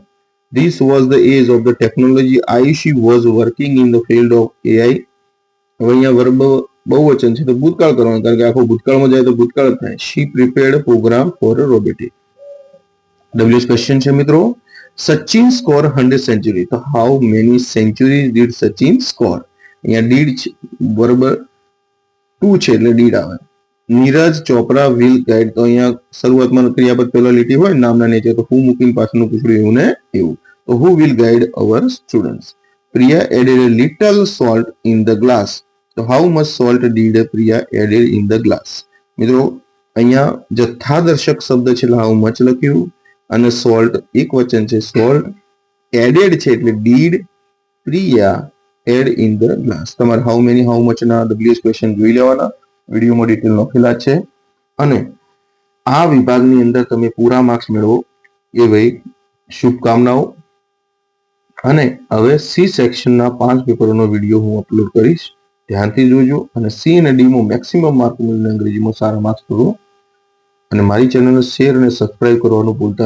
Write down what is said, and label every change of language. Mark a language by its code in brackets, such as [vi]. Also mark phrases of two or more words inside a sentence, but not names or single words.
[en] this was the age of the technology. Ayushi was working in the field of AI. [gu] હવે અહીંયા વર્બ બહુવચન છે તો ભૂતકાળ કરવાનું કારણ કે આખો ભૂતકાળમાં જાય તો ભૂતકાળ જ થાય. [en] she prepared program for robotics. WH question [gu] છે મિત્રો. સચિન [en] score 100 century. [gu] તો [en] how many centuries did Sachin score? [gu] અહીંયા did વર્બ 2 છે એટલે did આવે. [en] Neeraj Chopra will guide. [gu] તો અહીંયા શરૂઆતમાં ક્રિયાપદ પહેલા લીટી હોય નામના નીચે તો હું મૂકીને પાછળનું પૂછડું એવું ને એવું. [en] તો who will guide our students? Priya added a little salt in the glass. તો how much salt did Priya added in the glass? [gu] મિત્રો અહીંયા જથ્થાદર્શક શબ્દ છે એટલે [en] how much [gu] લખ્યું, અને salt એક વચન છે salt, added છે એટલે [en] did Priya add in the glass. [gu] તમારે [en] how many how much [gu] ના [en] WH question [gu] જોઈ લેવાના, વિડીયોમાં ડિટેલ લખેલા છે. અને આ વિભાગની અંદર તમે પૂરા માર્ક્સ મેળવો એ ભાઈ શુભકામનાઓ. અને હવે સી સેક્શનના 5 પેપરોનો વિડીયો હું અપલોડ કરીશ. ધ્યાનથી જોજો અને સી અને ડીમાં મેક્સિમમ માર્ક મેળવીને અંગ્રેજીમાં સારા માર્ક્સ કરો અને મારી ચેનલને શેર અને સબસ્ક્રાઇબ કરવાનું ભૂલતા નહીં.